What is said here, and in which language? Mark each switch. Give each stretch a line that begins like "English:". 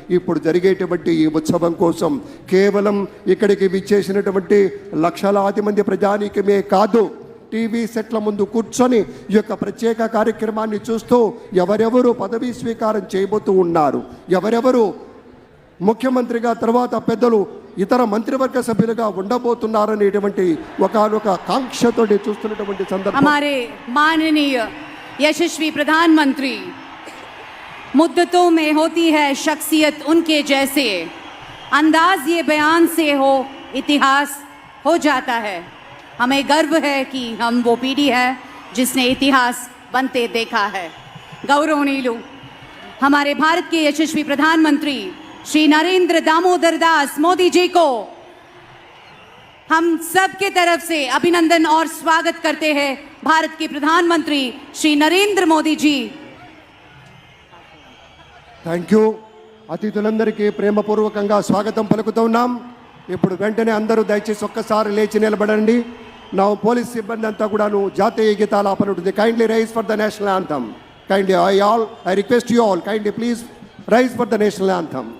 Telugu: ఇప్పుడు జరిగేటువంటి ఈ ఉత్సవం కోసం కేవలం ఇక్కడికి విచ్చేసినటువంటి లక్షలాది మంది ప్రజానీకమే కాదు, టీవీ సెట్ల ముందు కూర్చొని ఈ యొక్క ప్రత్యేక కార్యక్రమాన్ని చూస్తూ ఎవరెవరు పదవీ స్వీకారం చేయబోతూ ఉన్నారు, ఎవరెవరు ముఖ్యమంత్రిగా తర్వాత పెద్దలు ఇతర మంత్రివర్గ సభ్యులుగా ఉండబోతున్నారనేటువంటి ఒకనొక కాంక్షతోటి చూస్తున్నటువంటి సందర్భం.
Hindi: हमारे माननीय यशस्वी प्रधानमंत्री, मुद्दतों में होती है शख्सियत उनके जैसे, अंदाज ये बयान से हो इतिहास हो जाता है। हमें गर्व है कि हम वो पीढ़ी है जिसने इतिहास बनते देखा है। गौरवनीय हमारे भारत के यशस्वी प्रधानमंत्री श्री नरेंद्र दामोदर दास मोदी जी को हम सब के तरफ से अभिनंदन और स्वागत करते हैं। भारत के प्रधानमंत्री श्री नरेंद्र मोदी जी।
English: Thank you.
Telugu: అతిథులందరికీ ప్రేమపూర్వకంగా స్వాగతం పలుకుతూ ఉన్నాం. ఇప్పుడు వెంటనే అందరూ దయచేసి ఒక్కసారి లేచి నిలబడండి. నా పోలీస్ సిబ్బంది అంతా కూడాను జాతీయ గీతాలాపన ఉంటుంది.
English: Kindly rise for the national anthem. Kindly I request you all, kindly please rise for the national anthem.